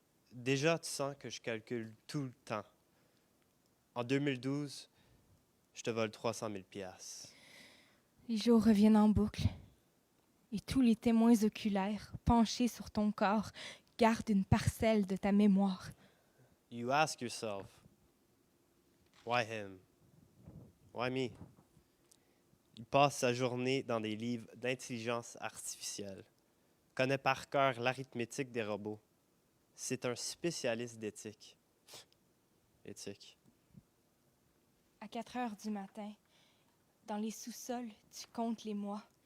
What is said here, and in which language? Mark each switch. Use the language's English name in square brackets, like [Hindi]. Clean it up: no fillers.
[French] Déjà, tu sens que je calcule tout le temps. En 2012, je te vole 300 000 piastres. Les jours reviennent en boucle. Et tous les témoins oculaires, penchés sur ton corps, gardent une parcelle de ta mémoire. [English] You ask yourself, why him? Why me? [French] Il passe sa journée dans des livres d'intelligence artificielle. Connaît par cœur l'arithmétique des robots. C'est un spécialiste d'éthique. Éthique. À 4 heures du matin, dans les sous-sols, tu comptes les mois.